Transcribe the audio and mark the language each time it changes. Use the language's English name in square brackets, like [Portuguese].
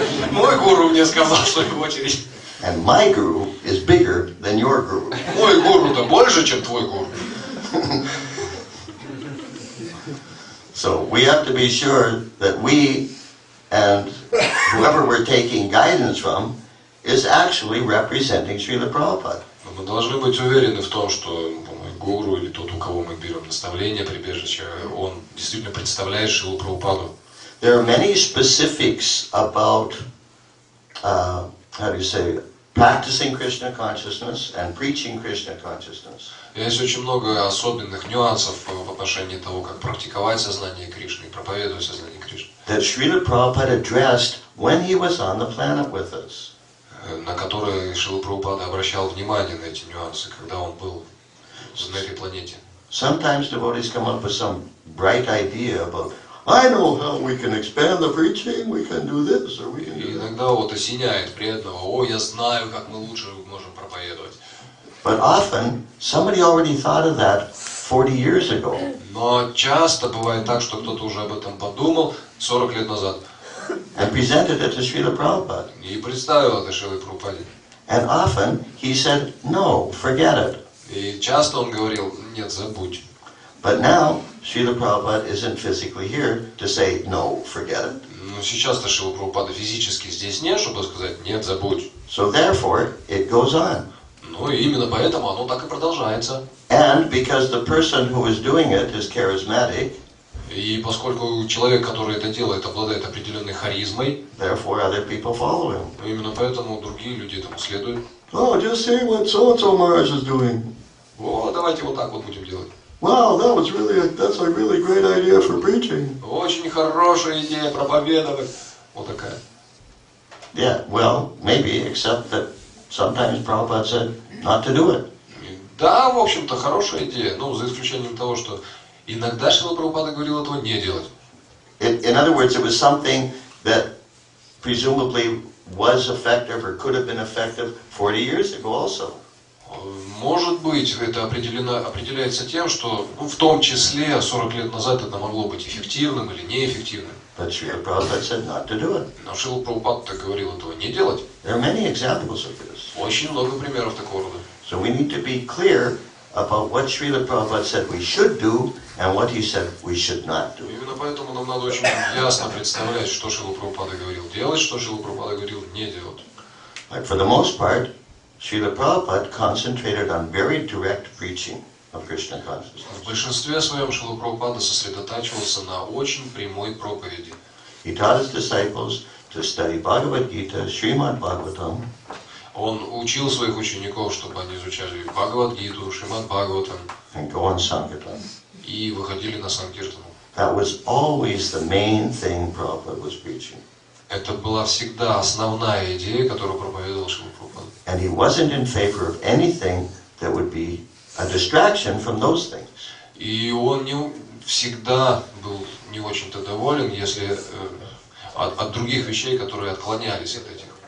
[Russian] Мой гуру мне сказал, что его очередь. [English] And my Guru is bigger than your Guru. [Russian] Мой гуру-то больше, чем твой гуру. [English] So we have to be sure that we and whoever we're taking guidance from is actually representing Srila Prabhupada. [Russian] Мы должны быть уверены в том, что мой гуру или тот, у кого мы берем наставление, прибежище, он действительно представляет Шрилу Прабхупаду. [English] There are many specifics about, practicing Krishna consciousness and preaching Krishna consciousness. [Russian] Есть очень много особенных нюансов в отношении того, как практиковать сознание Кришны и проповедовать сознание Кришны. [English] That Srila Prabhupada addressed when he was on the planet with us. [Russian] На которые Шрила Прабхупада обращал внимание на эти нюансы, когда он был на этой планете. [English] Sometimes devotees come up with some bright idea about, I know how we can expand the preaching, we can do this, or we can do [Russian] И [English] that. [Russian] иногда осеняет преданного, я знаю, как мы лучше можем проповедовать. [English] But often, somebody already thought of that 40 years ago. [Russian] Но часто бывает так, что кто-то уже об этом подумал 40 лет назад. [English] And presented it to Srila Prabhupada. [Russian] И представил это Шриле Прабхупаде. [English] And often, he said, no, forget it. [Russian] И часто он говорил, нет, забудь. [English] But now, Srila Prabhupada isn't physically here to say, no, forget it. [Russian] Но сейчас-то Шрила Прабхупада физически здесь нет, чтобы сказать, нет, забудь. [English] So therefore, it goes on. [Russian] Ну и именно поэтому оно так и продолжается. [English] And because the person who is doing it is charismatic, [Russian] И поскольку человек, который это делает, обладает определенной харизмой, [English] therefore other people follow him. [Russian] именно поэтому другие люди этому следуют. [English] Oh, just see what so-and-so Maharaj is doing. [Russian] О, давайте вот так вот будем делать. [English] Wow, that's a really great idea for preaching. [Russian] Очень хорошая идея проповедовать. Вот такая. [English] Yeah, well, maybe, except that sometimes Prabhupada said not to do it. [Russian] Да, в общем-то, хорошая идея, за исключением того, что иногда Шрила Прабхупада говорил этого не делать. [English] In other words, it was something that presumably was effective or could have been effective 40 years ago also. [Russian] Может быть, это определяется тем, что в том числе 40 лет назад это могло быть эффективным или неэффективным. [English] But Srila Prabhupada said not to do it. [Russian] Но Шрила Прабхупада говорил этого не делать. [English] There are many examples of this. [Russian] Очень много примеров такого рода. [English] So we need to be clear about what Srila Prabhupada said we should do and what he said we should not do. [Russian] Именно поэтому нам надо очень ясно представлять, что Шрила Прабхупада говорил делать, что Шрила Прабхупада говорил не делать. [English] Like for the most part, Srila Prabhupada concentrated on very direct preaching of Krishna consciousness. [Russian] В большинстве своем Шрила Прабхупада сосредотачивался на очень прямой проповеди. [English] He taught his disciples to study Bhagavad Gita, Srimad Bhagavatam. [Russian] Он учил своих учеников, чтобы они изучали Бхагавад-гиту, Шримад Бхагаватам [English] And go on Sankirtan. [Russian] и выходили на Санкиртану. [English] That was always the main thing Prabhupada was preaching. [Russian] Это была всегда основная идея, которую проповедовал Шрила Прабхупада. [English] And he wasn't in favor of anything that would be a distraction from those things. [Russian] И он не всегда был не очень-то доволен, если от других вещей, которые отклонялись от этих.